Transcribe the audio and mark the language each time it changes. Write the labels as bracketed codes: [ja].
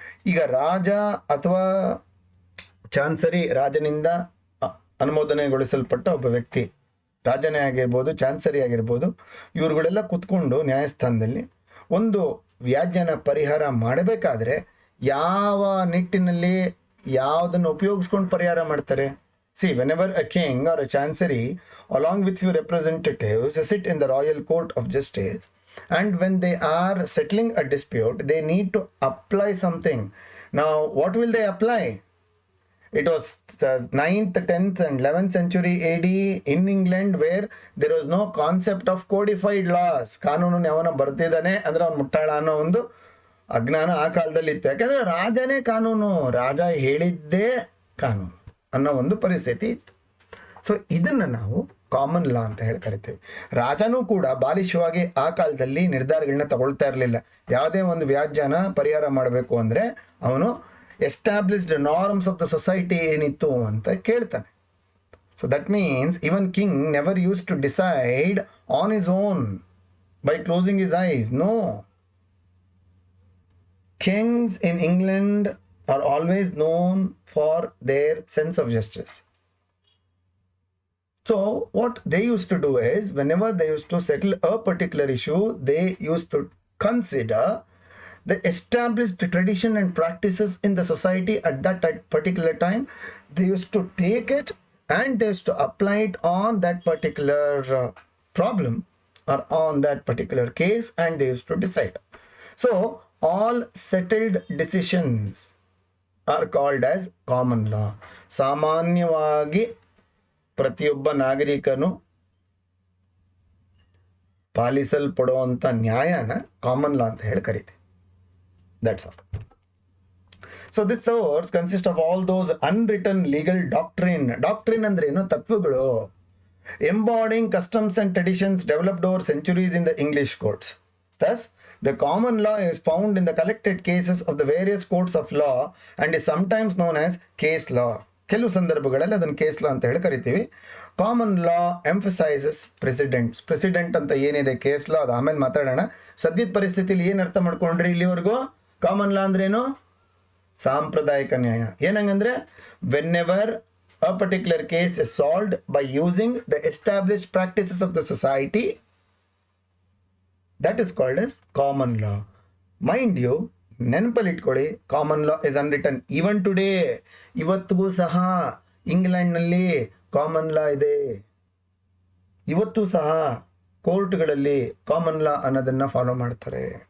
[kn] ಈಗ ರಾಜ ಅಥವಾ ಚಾನ್ಸರಿ, ರಾಜನಿಂದ ಅನುಮೋದನೆಗೊಳಿಸಲ್ಪಟ್ಟ ಒಬ್ಬ ವ್ಯಕ್ತಿ, ರಾಜನೇ ಆಗಿರ್ಬೋದು, ಚಾನ್ಸರಿ ಆಗಿರ್ಬೋದು, ಇವ್ರುಗಳೆಲ್ಲ ಕೂತ್ಕೊಂಡು ನ್ಯಾಯಸ್ಥಾನದಲ್ಲಿ ಒಂದು ವ್ಯಾಜ್ಯನ ಪರಿಹಾರ ಮಾಡಬೇಕಾದ್ರೆ ಯಾವ ನಿಟ್ಟಿನಲ್ಲಿ ಯಾವುದನ್ನು ಉಪಯೋಗಿಸ್ಕೊಂಡು ಪರಿಹಾರ ಮಾಡ್ತಾರೆ? [en] See, whenever a king or a chancery along with few representatives sit in the royal court of justice, and when they are settling a dispute they need to apply something. Now what will they apply? It was the 9th, 10th and 11th century AD in England, where there was no concept of codified laws. [kn] ಕಾನೂನು ಯಾವನ ಬರ್ತಿದ್ದಾನೆ ಅಂದ್ರೆ ಅವ್ನು ಮುಟ್ಟಾಳ ಅನ್ನೋ ಒಂದು ಅಜ್ಞಾನ ಆ ಕಾಲದಲ್ಲಿ ಇತ್ತು. ಯಾಕಂದ್ರೆ ರಾಜನೇ ಕಾನೂನು, ರಾಜ ಹೇಳಿದ್ದೇ ಕಾನೂನು ಅನ್ನೋ ಒಂದು ಪರಿಸ್ಥಿತಿ ಇತ್ತು. ಸೊ ಇದನ್ನು ನಾವು ಕಾಮನ್ ಲಾ ಅಂತ ಹೇಳಿ ಕರಿತೀವಿ. ರಾಜನೂ ಕೂಡ ಬಾಲಿಶವಾಗಿ ಆ ಕಾಲದಲ್ಲಿ ನಿರ್ಧಾರಗಳನ್ನ ತಗೊಳ್ತಾ ಇರಲಿಲ್ಲ. ಯಾವುದೇ ಒಂದು ವ್ಯಾಜ್ಯನ ಪರಿಹಾರ ಮಾಡಬೇಕು ಅಂದರೆ ಅವನು [en] established norms of the society [kn] ಏನಿತ್ತು ಅಂತ ಕೇಳ್ತಾನೆ. [en] So that means even king never use to decide on his own by closing his eyes. No, kings in England are always known for their sense of justice. So what they used to do is, whenever they used to settle a particular issue, they used to consider the established tradition and practices in the society at that particular time. They used to take it and they used to apply it on that particular problem or on that particular case, and they used to decide. So all settled decisions are called as common law. [kn] ಸಾಮಾನ್ಯವಾಗಿ ಪ್ರತಿಯೊಬ್ಬ ನಾಗರಿಕನು ಪಾಲಿಸಲ್ಪಡುವಂಥ ನ್ಯಾಯನ common law ಅಂತ ಹೇಳಿ ಕರೀತೀವಿ. [en] That's all. So this source consist of all those unwritten legal doctrine. [kn] Doctrine ಅಂದ್ರೆ ಏನು? ತತ್ವಗಳು. [en] Embodying customs and traditions developed over centuries in the English courts. Thus, The common law is found in the collected cases of the various courts of law and is sometimes known as case law. [kn] ಕೆಲವು ಸಂದರ್ಭಗಳಲ್ಲಿ ಅದನ್ನು case law ಅಂತ ಹೇಳಿ ಕರಿತೀವಿ. [en] common law emphasises precedent [kn] ಅಂತ ಏನಿದೆ case law ಅದು ಆಮೇಲೆ ಮಾತಾಡೋಣ. ಸದ್ಯದ ಪರಿಸ್ಥಿತಿಯಲ್ಲಿ ಏನು ಅರ್ಥ ಮಾಡ್ಕೊಂಡ್ರಿ ಇಲ್ಲಿವರೆಗೂ? ಕಾಮನ್ ಲಾ ಅಂದ್ರೇನು? ಸಾಂಪ್ರದಾಯಿಕ ನ್ಯಾಯ. ಏನಂಗಂದ್ರೆ [en] Whenever a particular case is solved by using the established practices of the society, that is called as common law. Mind you, [kn] ನೆನಪಲ್ಲಿ ಇಟ್ಕೊಳ್ಳಿ, [en] Common law is unwritten even today. [kn] ಇವತ್ತಿಗೂ ಸಹ ಇಂಗ್ಲೆಂಡ್ನಲ್ಲಿ common law ಇದೆ. ಇವತ್ತು ಸಹ ಕೋರ್ಟ್ಗಳಲ್ಲಿ common law ಅನ್ನೋದನ್ನ follow ಮಾಡ್ತಾರೆ.